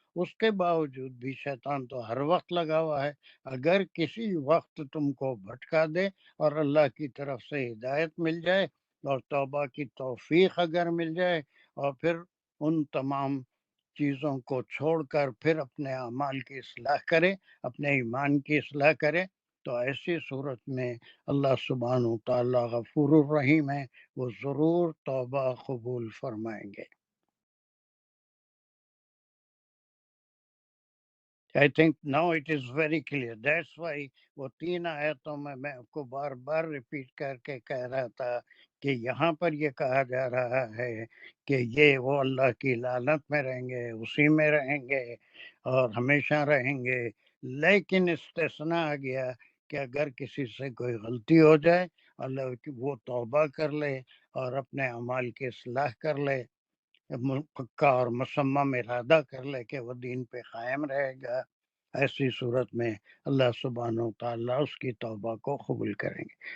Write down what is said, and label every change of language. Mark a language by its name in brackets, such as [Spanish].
[Urdu] اس کے باوجود بھی شیطان تو ہر وقت لگا ہوا ہے. اگر کسی وقت تم کو بھٹکا دے اور اللہ کی طرف سے ہدایت مل جائے اور توبہ کی توفیق اگر مل جائے اور پھر ان تمام چیزوں کو چھوڑ کر پھر اپنے اعمال کی اصلاح کرے، اپنے ایمان کی اصلاح کرے، تو ایسی صورت میں اللہ سبحانہ و تعالیٰ غفور الرحیم ہے، وہ ضرور توبہ قبول فرمائیں گے. [English] I think now it is very clear. That's why [Urdu] وہ 3 آیتوں میں آپ کو بار بار ریپیٹ کر کے کہہ رہا تھا کہ یہاں پر یہ کہا جا رہا ہے کہ یہ وہ اللہ کی لعنت میں رہیں گے، اسی میں رہیں گے اور ہمیشہ رہیں گے. لیکن استثناء آ گیا کہ اگر کسی سے کوئی غلطی ہو جائے اللہ وہ توبہ کر لے اور اپنے اعمال کی اصلاح کر لے، پکا اور مصمم ارادہ کر لے کہ وہ دین پہ قائم رہے گا، ایسی صورت میں اللہ سبحانہ و تعالیٰ اس کی توبہ کو قبول کریں گے.